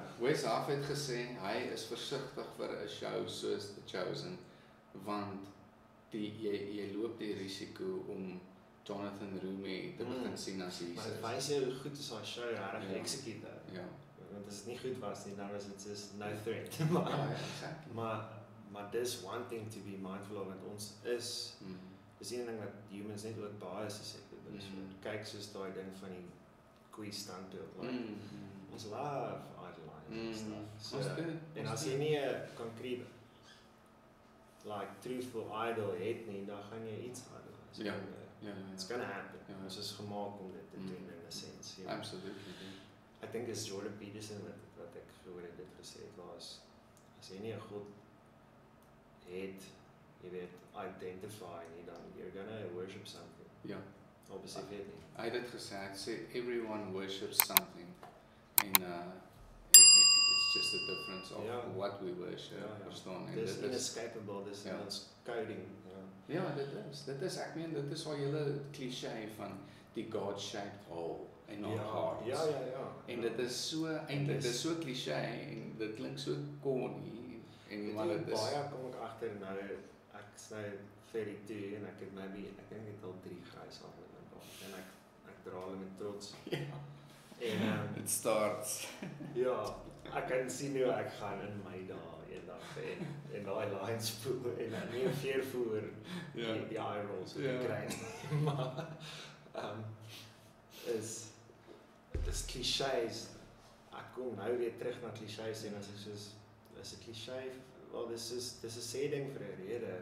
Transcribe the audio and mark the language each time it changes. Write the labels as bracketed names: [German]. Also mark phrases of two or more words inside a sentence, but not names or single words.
[Afrikaans] Wes Af het gesê hy is versigtig vir 'n show soos The Chosen want jy loop die risiko om Jonathan Roumie te begin sien as Jesus. Maar dit wys jy hoe goed is daai show reg execute. Ja. Want as dit nie goed was nie, dan was dit soos [English] no threat. Exactly. [Afrikaans] Maar dis [English] one thing to be mindful of, [Afrikaans] want ons is dis een ding wat humans net ook bias is ek bedoel. Kyk soos daai ding van die quiz standbeeld, like ons [English] love idolizing stuff. [Afrikaans] So, en as jy nie 'n [English] concrete like truthful idol [Afrikaans] het nie, dan gaan jy iets idolize. Ja. [English] It's gonna happen. [Afrikaans] Ja. Ons is gemaak om dit te doen in 'n sense. [English] Absolutely. I think it's Jordan Peterson [Afrikaans] wat ek gehoor het dit gesê het was as jy nie 'n God het, jy weet, identify nie, dan [English] you're gonna worship something. [Afrikaans] Ja. Obviously weet nie. Hy het dit gesê, hy sê [English] everyone worships something [Afrikaans] en [English] it's just the difference of what we worship, [Afrikaans] verstaan? En dis inescapable, dis in ons coding, Ja, dit is ek meen dit is al hele cliché van die [English] God-shaped hole in our hearts. [Afrikaans] Ja. En dit is so eintlik, dit is so cliché en dit klink so corny en maar dit is baie kom ek agter nou ek's nou 32 en ek het maybe ek dink ek al 3 grys aan met my baard en ek dra hulle met trots. En [English] it starts. [Afrikaans] Ja, ek kan sien hoe ek gaan in my dae eendag en daai lines voel en dan nie 'n veervoer die [English] eye rolls [Afrikaans] kry nie. Maar is clichés. Ek kom nou weer terug na clichés en as ek soos is 'n cliché, wel dis is 'n sê ding vir 'n rede.